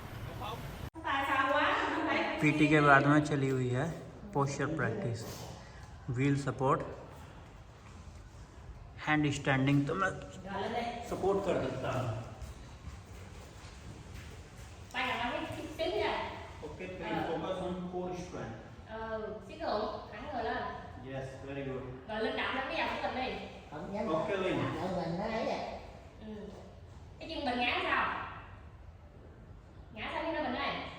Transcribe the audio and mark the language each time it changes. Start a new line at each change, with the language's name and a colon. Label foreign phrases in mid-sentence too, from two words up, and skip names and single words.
Hindi: पीटी के बाद में चली हुई है
English: posture practice, wheel support, hand standing,
Hindi: तो मैं सपोर्ट कर देता हूँ।
English: OK, focus on core strength. Yes, very good. Ok Linh.
Vietnamese: Mình nó ấy vậy. Cái chân mình ngã sao? Ngã sao cái đó mình ơi?